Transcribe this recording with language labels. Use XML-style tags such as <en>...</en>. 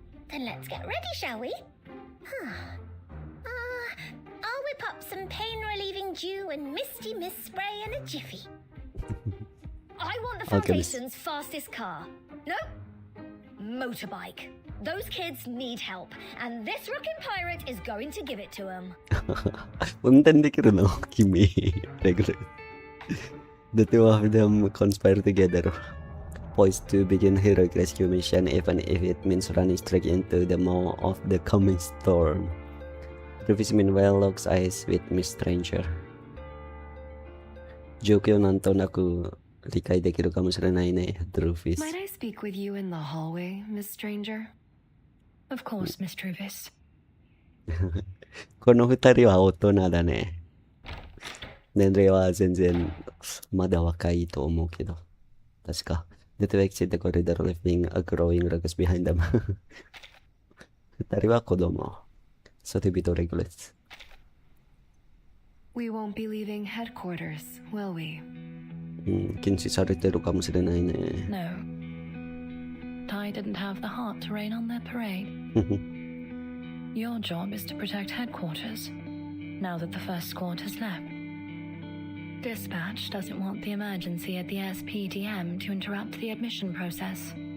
<en>Then let's get ready, shall we? I'll whip up some pain-relieving dew and misty mist spray in a jiffy. I want the Foundation's fastest car. Nope. Motorbike. Those kids need help, and this rockin' pirate is going to give it to them.</en> <ja>運転できるの君、Regulus.</ja> <en>The two of them conspire together, poised to begin heroic rescue mission even if it means running straight into the maw of the coming storm. Rufus meanwhile locks eyes with Miss Stranger.</en> <ja>状況なんとなく理解できるかもしれないね、Rufus.</ja> <en>Might I speak with you in the hallway, Miss Stranger? Of course, Miss Rufus.</en> <ja>この二人は大人だね。年齢は全然まだ若いと思うけど。確か。</ja> <en>The two exit the corridor leaving a growing ruckus behind them.</en> <ja>二人は子供。</ja> <en>So to be to Regulus. We won't be leaving headquarters, will we?</en> <ja>禁止されてるかもしれないね。</ja> <en>No. Tai didn't have the heart to rain on their parade. Your job is to protect headquarters, now that the first squad has left. Dispatch doesn't want the emergency at the SPTM to interrupt the admission process.</en>